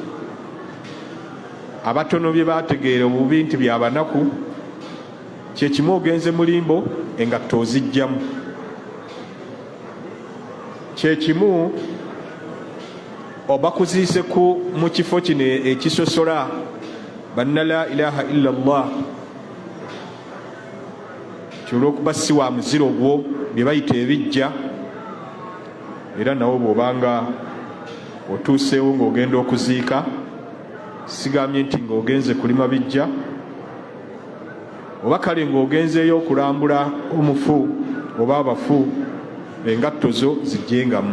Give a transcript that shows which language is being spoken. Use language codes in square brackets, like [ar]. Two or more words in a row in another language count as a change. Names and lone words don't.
[lg] Abatono bye bategeera obubi nti byabanaku, kyekimu ogenze mu limbo engatto ozijjamu. Kyekimu oba kuziise mu kifo kino ekisosola banna [ar] لا إله إلا الله, [lg] kyolwokuba si wa muziro gwo, bye bayita ebijja. Era nawo bw'obanga otuuseewo ng'ogenda okuziika, sigambye nti ng'ogenze kulima bijja, oba kale ng'ogenzeeyo okulambula omufu oba abafu, engatto zo zijjengamu.